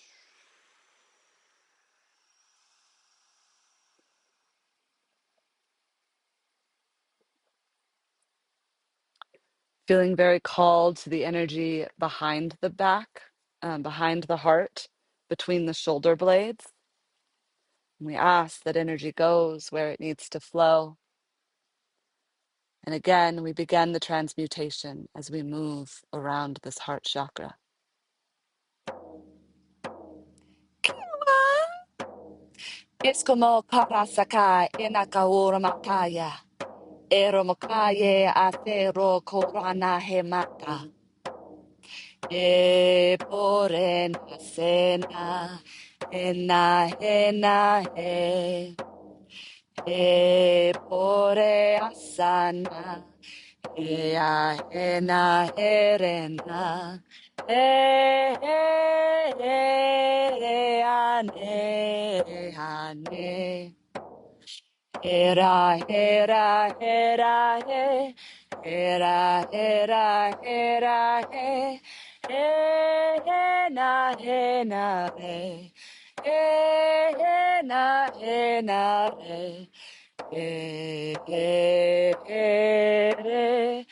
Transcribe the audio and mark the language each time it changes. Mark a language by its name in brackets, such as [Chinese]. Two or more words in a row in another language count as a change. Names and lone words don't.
[English] Feeling very called to the energy behind the back, behind the heart, between the shoulder blades. And we ask that energy goes where it needs to flow. And again, we begin the transmutation as we move around this heart chakra. Es como karasaka inakaura mataya. Ero makaye atero korana hemata. E porena sena. Ena ena he. E pore asana. Ea ena erena. E ane ane. Era, era, era, he. Era, era, era, he. He, na, re. He, na, re. Re.